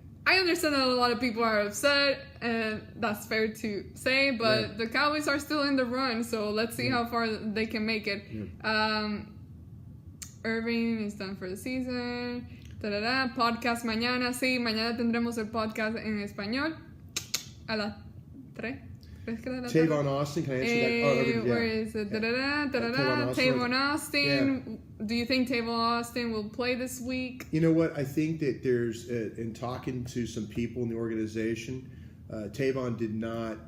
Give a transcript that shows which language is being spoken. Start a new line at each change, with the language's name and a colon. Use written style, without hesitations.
English: I understand that a lot of people are upset, and that's fair to say, but the Cowboys are still in the run, so let's see how far they can make it. Yeah. Irving is done for the season.
Spanish: Podcast mañana. Sí, mañana tendremos el podcast en español. A las 3.
English: Tavon Austin, can I answer that? Where is it? Tavon Austin. Yeah. Do you think Tavon Austin will play this week? You know what? I think that there's, in talking to some people in the organization, Tavon did not.